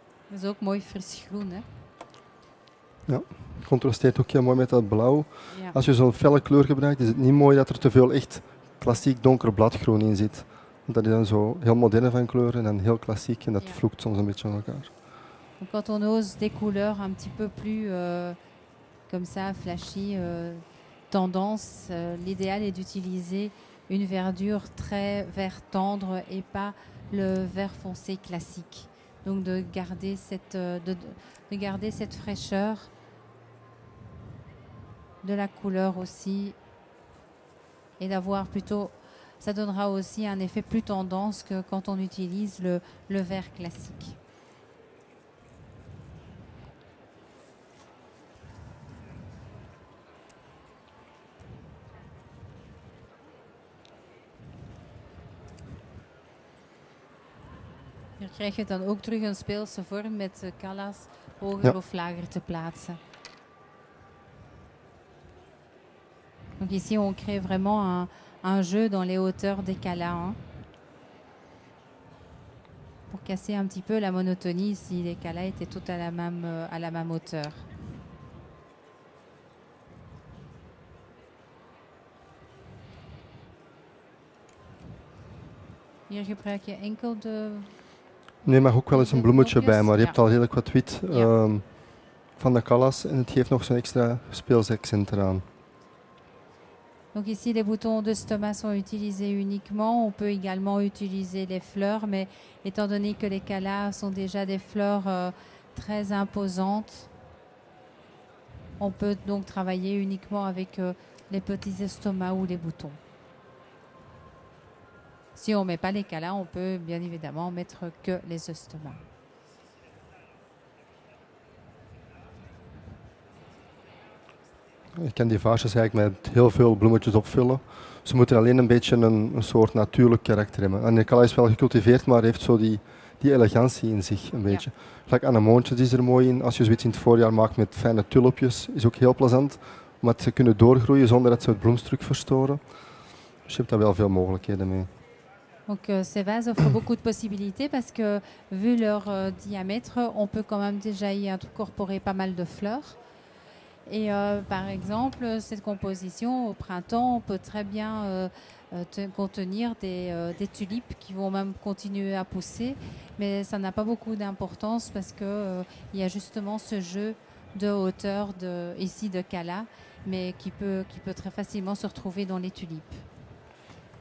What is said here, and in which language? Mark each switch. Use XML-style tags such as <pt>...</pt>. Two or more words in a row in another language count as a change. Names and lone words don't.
<nl>Dat is ook mooi fris groen, hè? Ja, contrasteert ook heel mooi met dat blauw. Ja. Als je zo'n felle kleur gebruikt, is het niet mooi dat er te veel echt klassiek donker bladgroen in zit. Want dat is dan zo heel moderne van kleur en dan heel klassiek en dat Ja. vloekt soms een beetje aan elkaar.</nl> <fr>Donc quand on ose des couleurs un petit peu plus comme ça, flashy, tendance, l'idéal est d'utiliser une verdure très vert tendre et pas le vert foncé classique. Donc de garder de garder cette fraîcheur de la couleur aussi et d'avoir plutôt, ça donnera aussi un effet plus tendance que quand on utilise le vert classique.</fr> <nl>Hier krijg je dan ook terug een speelse vorm met kalas hoger of lager te plaatsen.</nl> <fr>Donc ici, on crée vraiment un jeu dans les hauteurs des kalas. Hein, pour casser un petit peu la monotonie si les kalas étaient tous à la même hauteur.</fr> <nl>Hier gebruik je enkel de... Nee, mag ook wel eens een bloemetje bij, maar je hebt al redelijk wat wit Ja. van de kalas en het geeft nog zo'n extra speels accent eraan.</nl> <fr>Donc ici, les boutons de stomac sont utilisés uniquement. On peut également utiliser les fleurs, mais étant donné que les kalas sont déjà des fleurs très imposantes, on peut donc travailler uniquement avec les petits estomacs ou les boutons. Si on ne met pas les kalas, on peut bien évidemment mettre que les estomacs.</fr> <nl>Je kan die vaasjes eigenlijk met heel veel bloemetjes opvullen. Ze moeten alleen een beetje een soort natuurlijk karakter hebben. En de kala is wel gecultiveerd, maar heeft zo die elegantie in zich een beetje. Gelijk anemoontjes is er mooi in. Als je zoiets in het voorjaar maakt met fijne tulpjes, is ook heel plezant. Omdat ze kunnen doorgroeien zonder dat ze het bloemstuk verstoren. Dus je hebt daar wel veel mogelijkheden mee.</nl> <fr>Donc ces vases offrent beaucoup de possibilités parce que vu leur diamètre, on peut quand même déjà y incorporer pas mal de fleurs. Et par exemple, cette composition au printemps, on peut très bien contenir des tulipes qui vont même continuer à pousser, mais ça n'a pas beaucoup d'importance parce que il y a justement ce jeu de hauteur ici de Kala, mais qui peut très facilement se retrouver dans les tulipes.</fr>